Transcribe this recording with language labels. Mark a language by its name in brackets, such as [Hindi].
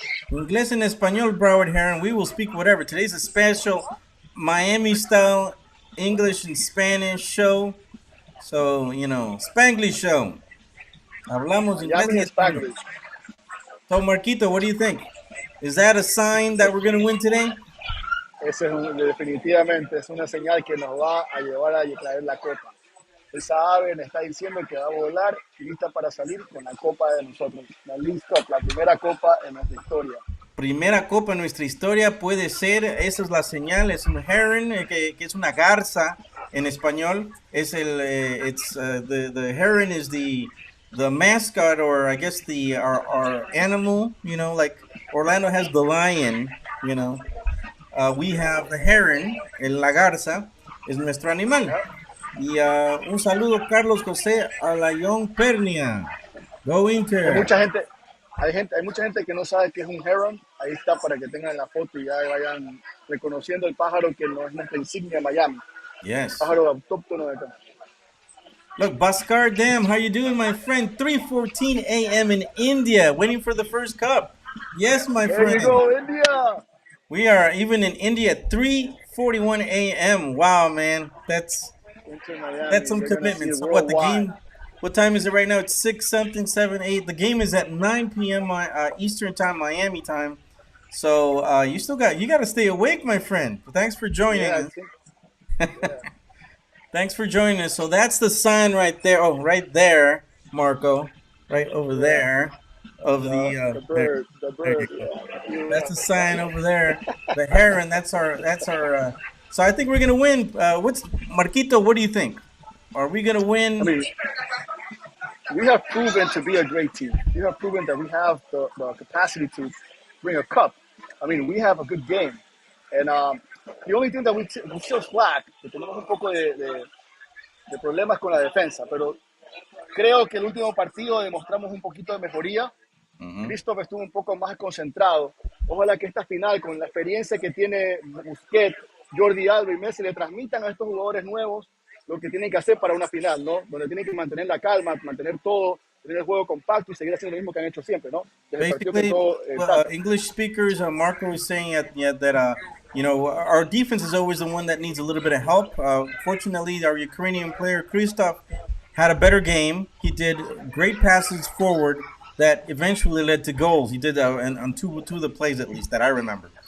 [Spanish] Inglés en español, Broward Heron. [English] We will speak whatever. Today's a special Miami-style English and Spanish show. So, Spanglish show. [Spanish] Hablamos inglés y español. [English] So, Marquito, what do you think? Is that a sign that we're going to win today? [Spanish] Definitivamente es una señal que nos va a llevar a traer la copa. Esa ave me está diciendo que va a volar y lista para salir con la copa de nosotros. La League Cup, la primera copa en nuestra historia. Primera copa en nuestra historia puede ser, esa es la señal, es un heron, que es una garza en español. [English] Es the heron is the mascot, or I guess our animal, like Orlando has the lion, we have the heron, [Spanish] la garza, es nuestro animal. Y un saludo, Carlos José Alayón Pernia. [English] Go Inter. [Spanish] Hay mucha gente que no sabe que es un heron. Ahí está para que tengan la foto y ya vayan reconociendo el pájaro que no es nuestra insignia de Miami. [English] Yes. [Spanish] Pájaro autóctono de acá. [English] Look, Bhaskar Dam, how you doing, my friend? 3:14 a.m. in India, waiting for the first cup. Yes, my friend. There you go, India. We are even in India at 3:41 a.m. Wow, man, that's some commitment. So what, the game, what time is it right now? It's 6-something, 7, 8. The game is at 9 p.m. Eastern time, Miami time. So you got to stay awake, my friend. Thanks for joining us. Thanks for joining us. So that's the sign right there. Oh, right there, Marco. Right over there of the bird. The bird. That's the sign over there. The heron. That's our. So I think we're gonna win. Marquito? What do you think? Are we gonna win? I mean, we have proven to be a great team. We have proven that we have the capacity to bring a cup. I mean, we have a good game, and the only thing that we still slack, [Spanish] que tenemos un poco de problemas con la defensa, pero creo que el último partido demostramos un poquito de mejoría. Christoph estuvo un poco más concentrado. Ojalá que esta final, con la experiencia que tiene Busquets, Jordi Alba y Messi, le transmitan a estos jugadores nuevos lo que tienen que hacer para una final, ¿no? Donde tienen que mantener la calma, mantener todo, tener el juego compacto y seguir haciendo lo mismo que han hecho siempre, ¿no? [English] Basically, English speakers, Marco was saying that our defense is always the one that needs a little bit of help. Fortunately, our Ukrainian player Christoph had a better game. He did great passes forward that eventually led to goals. He did on two of the plays, at least, that I remember.